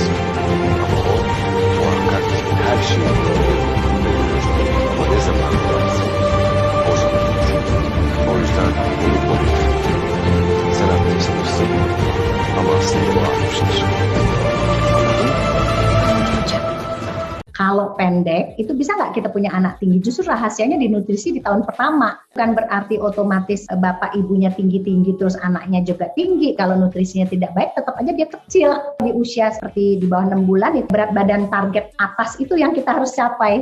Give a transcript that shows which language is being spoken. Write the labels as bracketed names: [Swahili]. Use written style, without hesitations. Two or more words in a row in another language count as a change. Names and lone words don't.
[Turkish] Ama o muhakkak her şeyi görür. Ama ne zaman duarsa o zaman. O yüzden unutma lütfen. Sen atmaya çalışsın. Ama aslında o atmıştır. Anladın mı? [Indonesian] Kalau pendek, itu bisa nggak kita punya anak tinggi? Justru rahasianya di nutrisi di tahun pertama. Bukan berarti otomatis bapak ibunya tinggi-tinggi terus anaknya juga tinggi. Kalau nutrisinya tidak baik, tetap aja dia kecil. Di usia seperti di bawah 6 bulan, berat badan target atas itu yang kita harus capai.